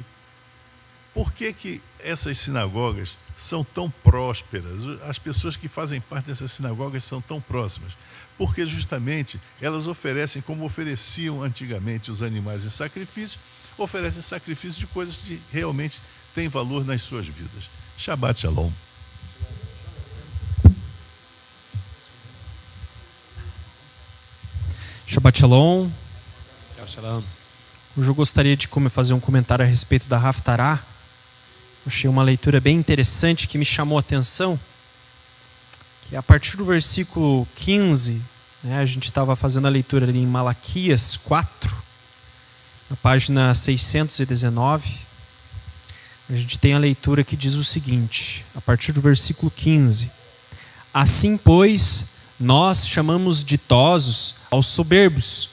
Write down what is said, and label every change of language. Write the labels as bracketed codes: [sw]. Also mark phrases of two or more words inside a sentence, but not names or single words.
[pt] Por que essas sinagogas são tão prósperas? As pessoas que fazem parte dessas sinagogas são tão próximas? Porque justamente elas oferecem, como ofereciam antigamente os animais em sacrifício, oferecem sacrifício de coisas que realmente têm valor nas suas vidas. [he] שבת שלום. שבת שלום. Shalom. [pt] Hoje eu gostaria de fazer um comentário a respeito da Haftarah. Achei uma leitura bem interessante que me chamou a atenção, que a partir do versículo 15, a gente estava fazendo a leitura ali em Malaquias 4, na página 619, a gente tem a leitura que diz o seguinte, a partir do versículo 15: Assim, pois, nós chamamos ditosos aos soberbos.